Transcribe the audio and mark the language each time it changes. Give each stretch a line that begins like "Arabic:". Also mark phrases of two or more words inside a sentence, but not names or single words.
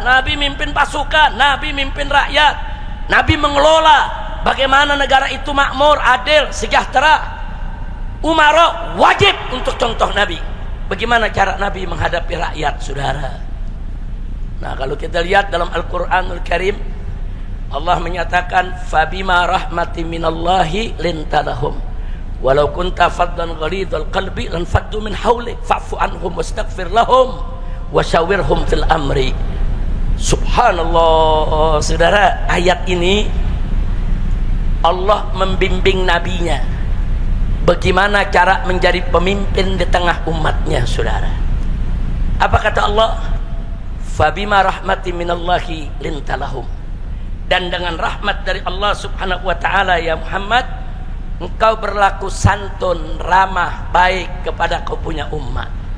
Indonesian: Nabi mimpin pasukan, Nabi mimpin rakyat. Nabi mengelola bagaimana negara itu makmur, adil, sejahtera. Umaro wajib untuk contoh Nabi. Bagaimana cara Nabi menghadapi rakyat, saudara. Nah, kalau kita lihat dalam Al-Quranul Karim, Allah menyatakan,
Arabic: فبما رحمة من الله لنت لهم ولو كنت فظا غليظ القلب لانفضوا من حولك فاعف عنهم واستغفر لهم وشاورهم في الأمر.
Indonesian: Subhanallah, saudara. Ayat ini Allah membimbing nabinya bagaimana cara menjadi pemimpin di tengah umatnya, saudara. Apa kata Allah?
Arabic: فبما رحمة من الله لنت لهم.
Indonesian: Dan dengan rahmat dari Allah
Arabic: سبحانه وتعالى, يا محمد,
Indonesian: engkau berlaku santun, ramah, baik kepada kau punya umat.